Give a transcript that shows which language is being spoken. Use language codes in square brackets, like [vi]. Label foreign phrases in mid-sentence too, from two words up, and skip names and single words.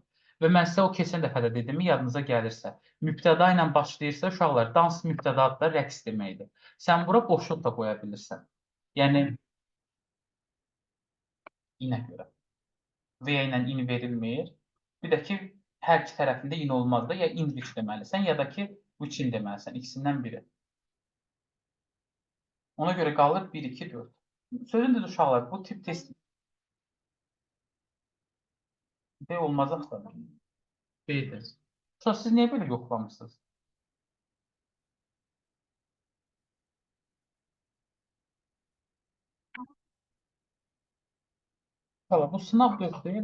[az] Və mən sizə o keçən dəfə də dedim, yadınıza gəlirsə, mübtəda ilə başlayırsa uşaqlar, dans mübtədadır da rəqs deməkdir. Sən bura boşluq da qoya bilirsən. Yəni inə görə. V ilə in verilmir. Bir də ki, hər iki tərəfində in olmaz da, ya [en] in which [az] deməlisən, ya da ki, [en] which in [az] deməlisən. İkisindən biri. Ona görə qalır 1, 2, 4. Sözün düzü uşaqlar, bu tip test B olmaz axı. B-dir. Sonra siz niyə belə yoxlamırsınız? Uşaqlar, bu sınav 4 deyil.